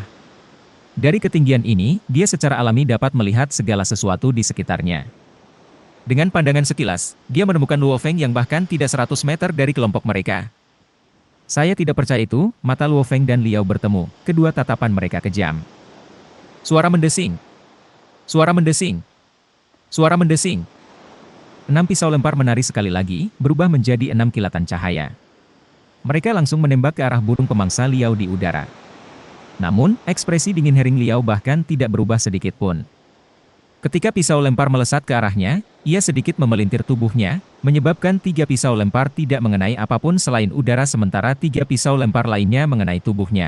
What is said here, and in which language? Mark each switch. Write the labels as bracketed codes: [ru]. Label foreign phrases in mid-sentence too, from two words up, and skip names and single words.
[id] Dari ketinggian ini, dia secara alami dapat melihat segala sesuatu di sekitarnya. Dengan pandangan sekilas, dia menemukan Luo Feng yang bahkan tidak 100 meter dari kelompok mereka. Saya tidak percaya itu, mata Luo Feng dan Liao bertemu, kedua tatapan mereka kejam. Suara mendesing. Suara mendesing. Suara mendesing. 6 pisau lempar menari sekali lagi, berubah menjadi 6 kilatan cahaya. Mereka langsung menembak ke arah burung pemangsa Liao di udara. Namun, ekspresi dingin Hering Liao bahkan tidak berubah sedikit pun. Ketika pisau lempar melesat ke arahnya, ia sedikit memelintir tubuhnya, menyebabkan 3 pisau lempar tidak mengenai apapun selain udara sementara 3 pisau lempar lainnya mengenai tubuhnya.